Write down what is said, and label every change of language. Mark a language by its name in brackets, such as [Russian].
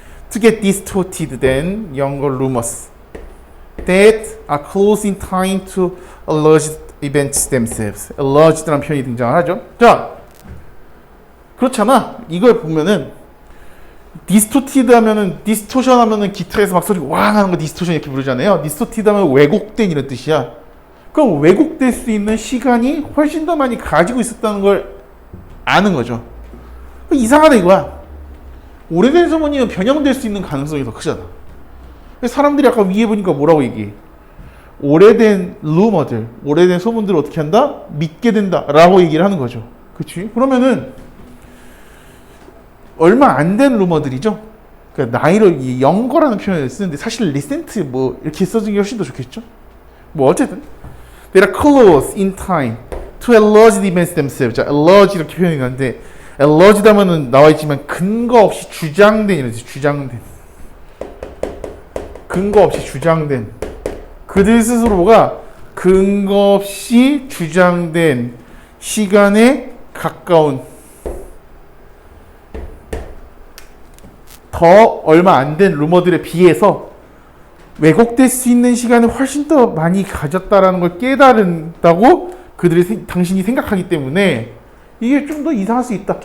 [English] To get distorted than younger rumors that are close in time to alleged events themselves. [Korean] alleged라는 표현이 등장을 하죠. 자, 그렇잖아. 이걸 보면은 distorted 하면은 distortion 하면은 기타에서 막 소리가 왕 하는 거 distortion 이렇게 부르잖아요. distorted 하면 왜곡된 이런 뜻이야. 그럼 왜곡될 수 있는 시간이 훨씬 더 많이 가지고 있었다는 걸 아는 거죠. 이상하다 이거야. 오래된 소문이면 변형될 수 있는 가능성이 더 크잖아. 사람들이 아까 위에 보니까 뭐라고 얘기해? 오래된 루머들, 오래된 소문들을 어떻게 한다? 믿게 된다 라고 얘기를 하는 거죠. 그치? 그러면은 얼마 안 된 루머들이죠. 그러니까 나이를 연거라는 표현을 쓰는데 사실 recent 뭐 이렇게 써주는 게 훨씬 더 좋겠죠. 뭐 어쨌든 [English] They are close in time to alleged events themselves. [Korean] 자, alleged 이렇게 표현이 나는데 alleged 하면은 나와 있지만 근거 없이 주장된 이러지. 주장된. 근거 없이 주장된. 그들 스스로가 근거 없이 주장된 시간에 가까운 더 얼마 안 된 루머들에 비해서 왜곡될 수 있는 시간을 훨씬 더 많이 가졌다라는 걸 깨달은다고 당신이 생각하기 때문에 이게 좀 더 이상할 수 있다.